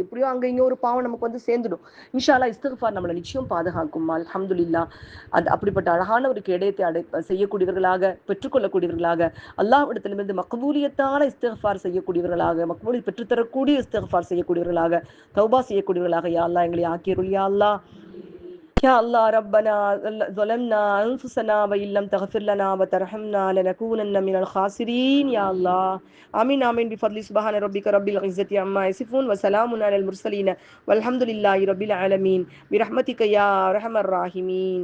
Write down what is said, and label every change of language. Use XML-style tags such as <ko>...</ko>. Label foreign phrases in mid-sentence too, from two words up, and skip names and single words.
<ta>எப்படியோ அங்க இங்க ஒரு பாவம் நமக்கு வந்து சேர்ந்துடும்.</ta> <ar>إن شاء الله</ar> <ta>இஸ்திக்ஃபார் நம்மளை நிச்சயம் பாதுகாக்குமா. அல்ஹம்துலில்லாஹ். அது அப்படிப்பட்ட அழகான ஒரு கேடயத்தை செய்யக்கூடியவர்களாக, பெற்றுக்கொள்ளக்கூடியவர்களாக, அல்லாஹ்விடத்திலிருந்து மக்பூலியத்தான இஸ்திக்ஃபார் செய்யக்கூடியவர்களாக, மக்பூலி பெற்றுத்தரக்கூடிய இஸ்திக்ஃபார் செய்யக்கூடியவர்களாக, தௌபா செய்யக்கூடியவர்களாக</ta> <ar>يا الله</ar> <ta>எங்களை ஆக்கியருள்</ta> <ar>يا الله. يا الله ربنا ظلمنا أنفسنا وإن لم تغفر لنا وترحمنا لنكونن من الخاسرين يا الله. آمين آمين بفضل سبحان ربك رب العزة عما يصفون وسلام على المرسلين والحمد لله رب العالمين برحمتك يا أرحم الراحمين.</ar>